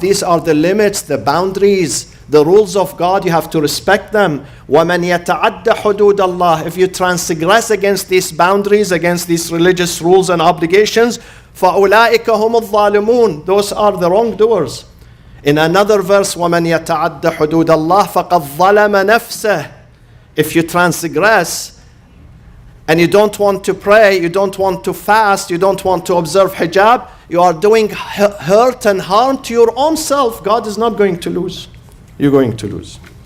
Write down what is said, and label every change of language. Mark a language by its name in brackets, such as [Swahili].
[English] These are the limits, the boundaries, the rules of God. You have to respect them. [Arabic] وَمَنْ يَتَعَدَّ حُدُودَ اللَّهِ. [English] If you transgress against these boundaries, against these religious rules and obligations, [Arabic] فَأُولَٰئِكَ هُمُ الظَّالِمُونَ. [English] Those are the wrongdoers. In another verse, [Arabic] وَمَنْ يَتَعَدَّ حُدُودَ اللَّهِ فَقَدْ ظَلَمَ نَفْسَهُ. [English] If you transgress and you don't want to pray, you don't want to fast, you don't want to observe hijab, you are doing hurt and harm to your own self. God is not going to lose. You're going to lose.